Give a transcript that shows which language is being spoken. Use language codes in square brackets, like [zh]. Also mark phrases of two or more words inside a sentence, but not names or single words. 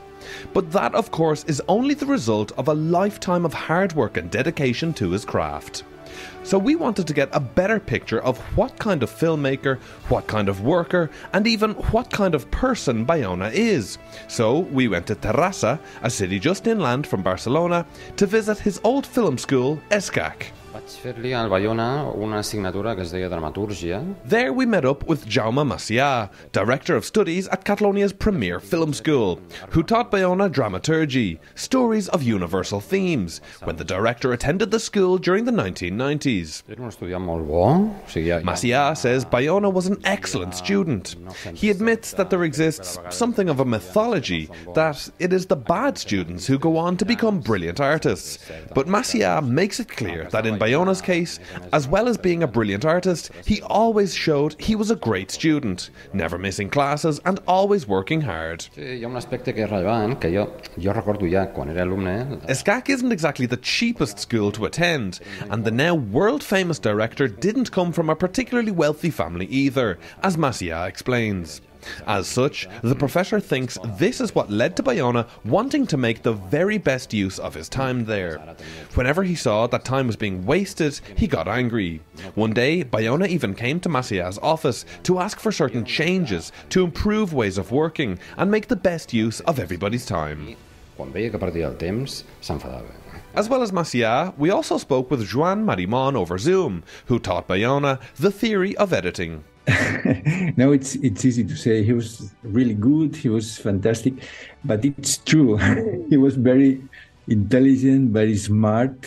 [en] But that, of course, is only the result of a lifetime of hard work and dedication to his craft. So we wanted to get a better picture of what kind of filmmaker, what kind of worker, and even what kind of person Bayona is. So we went to Terrassa, a city just inland from Barcelona, to visit his old film school, ESCAC. [ca] Vaig fer-li al Bayona una assignatura que es deia dramatúrgia. [en] There we met up with Jaume Macià, Director of Studies at Catalonia's premier film school, who taught Bayona dramaturgy, stories of universal themes, when the director attended the school during the 1990s. [ca] Era un estudiant molt bo. [en] Macià says Bayona was an excellent student. He admits that there exists something of a mythology, that it is the bad students who go on to become brilliant artists. But Macià makes it clear that in Bayona's case, as well as being a brilliant artist, he always showed he was a great student, never missing classes and always working hard. [ca] Hi ha un aspecte que és rellevant, que jo recordo ja quan era alumne. [en] ESCAC isn't exactly the cheapest school to attend, and the now world-famous director didn't come from a particularly wealthy family either, as Macià explains. As such, the professor thinks this is what led to Bayona wanting to make the very best use of his time there. Whenever he saw that time was being wasted, he got angry. One day, Bayona even came to Macià's office to ask for certain changes, to improve ways of working and make the best use of everybody's time. [ca] Quan veia que perdia el temps, s'enfadava. [en] As well as Macià, we also spoke with Joan Marimón over Zoom, who taught Bayona the theory of editing. No, it's easy to say he was really good, he was fantastic, but it's true. He was very intelligent, very smart.